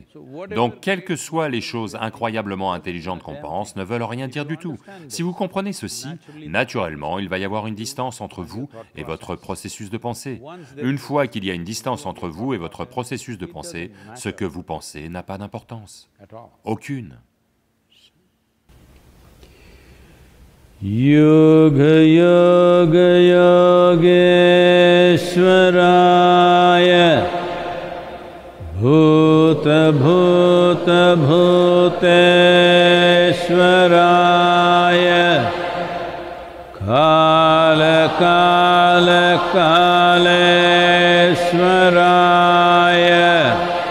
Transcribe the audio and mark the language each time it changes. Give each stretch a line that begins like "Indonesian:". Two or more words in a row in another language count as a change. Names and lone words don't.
French: Donc, quelles que soient les choses incroyablement intelligentes qu'on pense, ne veulent rien dire du tout. Si vous comprenez ceci, naturellement, il va y avoir une distance entre vous et votre processus de pensée. Une fois qu'il y a une distance entre vous et votre processus de pensée, ce que vous pensez n'a pas d'importance. Aucune.
Sanskrit: योग योग योगेश्वराय भूत भूत भूतेश्वराय काल काल कालेश्वराय